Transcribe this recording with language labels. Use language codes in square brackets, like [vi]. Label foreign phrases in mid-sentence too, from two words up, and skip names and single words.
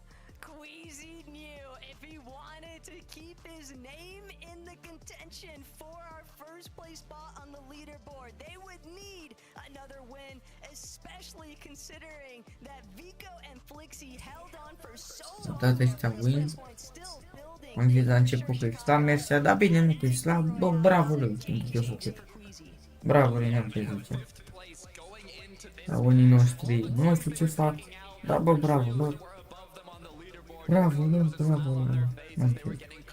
[en] Queasy knew if he wanted to keep his name in the contention for our first place spot on the leaderboard, they would need another win, especially considering that VICO and Flixie held on for so long. [ro] Dat ăștia win. Am zis la început că Isla mergea, dar bine, nu că Isla, bă, bravo lui, ce a făcut. Bravo, Renan, ce zice. La unii noștri, nu știu ce fac, dar bă, bravo, lor. Bravo, lor, bravo, lor. Okay.